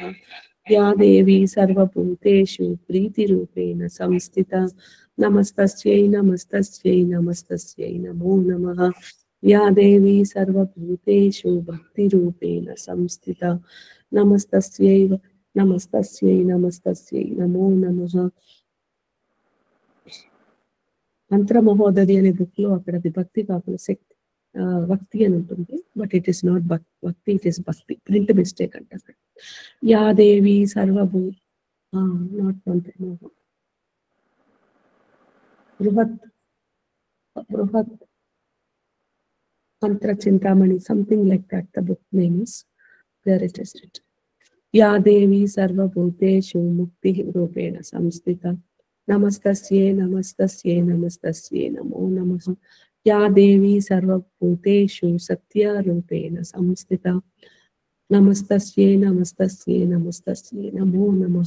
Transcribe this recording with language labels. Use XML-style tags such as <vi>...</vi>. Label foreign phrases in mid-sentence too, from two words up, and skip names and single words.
<sa>या देवी सर्वभूतेषु प्रीतिरूपेण संस्थिता नमस्तस्यै नमस्तस्यै नमस्तस्यै नमो नमः। या देवी सर्वभूतेषु भक्तिरूपेण संस्थिता नमस्तस्यै नमस्तस्यै नमस्तस्यै नमो नमः।</sa> <te>మంత్రమహోదధి అనే బుక్ లో అక్కడ విభక్తి కాకుండా శక్తి భక్తి అని ఉంటుంది,</te> <en>but it is not bhakti, it is bhakti. print mistake</en> <te>అంటారు.</te> <sa>యా దేవి సర్వభూ</sa> <te>నాట్ బృహత్ బృహత్ మంత్ర చింతామణి,</te> <en>something like that the book name is. there it is written.</en> <sa>యా దేవి సర్వభూతేషు ముక్తి రూపేణ సంస్థిత నమస్తస్యే నమస్తస్యే నమస్తస్యే నమో నమః. యా దేవి సర్వభూతేషు సత్యరూపేణ సంస్థిత నమస్తస్యే నమస్తస్యే నమస్తస్యే నమో నమః.</sa>